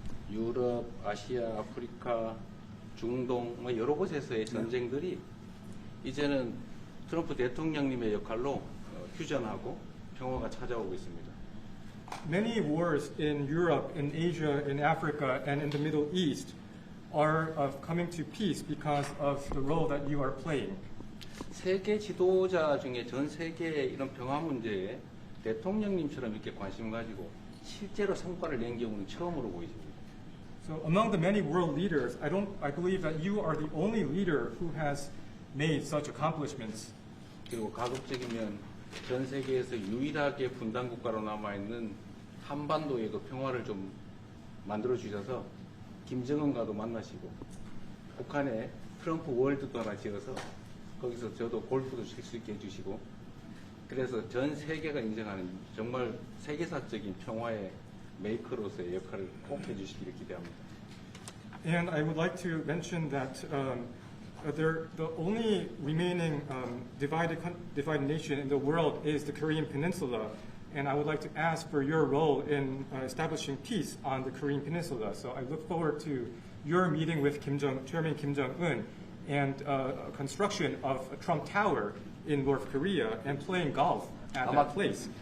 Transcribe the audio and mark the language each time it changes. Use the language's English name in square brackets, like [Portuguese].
[Korean] 유럽, 아시아, 아프리카, 중동 여러 곳에서의 전쟁들이 이제는 트럼프 대통령님의 역할로 휴전하고 평화가 찾아오고 있습니다. [English] Many wars in Europe, in Asia, in Africa, and in the Middle East are coming to peace because of the role that you are playing. [Korean] 세계 지도자 중에 전 세계의 이런 평화 문제에 대통령님처럼 이렇게 관심 가지고 실제로 성과를 낸 경우는 처음으로 보이십니다. [English] So among the many world leaders, I believe that you are the only leader who has made such accomplishments. [Korean] 그리고 가급적이면 전 세계에서 유일하게 분단 국가로 남아 있는 한반도의 그 평화를 좀 만들어 주셔서 김정은과도 만나시고 북한에 트럼프 월드도 하나 지어서 거기서 저도 골프도 칠 수 있게 해주시고 그래서 전 세계가 인정하는 정말 세계사적인 평화의 메이커로서의 역할을 꼭 해주시기를 기대합니다. [English] And I would like to mention that the only remaining divided nation in the world is the Korean Peninsula, and I would like to ask for your role in establishing peace on the Korean Peninsula. So I look forward to your meeting with Chairman Kim Jong Un and construction of a Trump Tower in North Korea and playing golf at that place.